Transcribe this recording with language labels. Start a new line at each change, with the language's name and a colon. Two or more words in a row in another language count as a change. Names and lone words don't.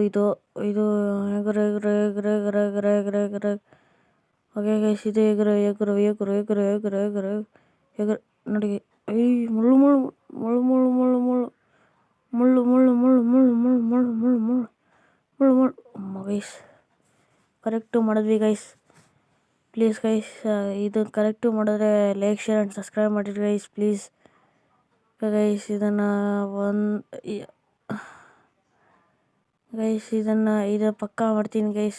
Kannada: ಇದು ಎಗರು ಎಗರು ಎಗರು ಎಗರು ಎಗರು ಎಗರು ಎಗರು.
English: okay guys,
Kannada: ಇದು ಎಗರು ಎಗರು ಎಗರು ಎಗರು ಎಗರು ಎಗರು ಎಗರು. ನೋಡಿ ಮುಳ್ಳು ಮುಳ್ಳು ಮುಳ್ಳು ಮುಳ್ಳು ಮುಳ್ಳು ಮುಳ್ಳು ಮುಳ್ಳು ಮುಳ್ಳು ಮುಳ್ಳು ಮುಳ್ಳು ಮುಳ್ಳು ಮುಳ್ಳು ಮುಳ್ಳು ಮುಳ್ಳು ಮುಳ್ಳು. ಅಮ್ಮ ಗೈಸ್, ಕರೆಕ್ಟು ಮಾಡಿದ್ವಿ ಗೈಸ್.
English: please guys,
Kannada: ಇದು ಕರೆಕ್ಟು ಮಾಡಿದ್ರೆ
English: like share and subscribe ಮಾಡಿರಿ guys please.
Kannada: ಗೈಸ್, ಇದು ಪಕ್ಕಾ ಮಾಡ್ತೀನಿ ಗೈಸ್.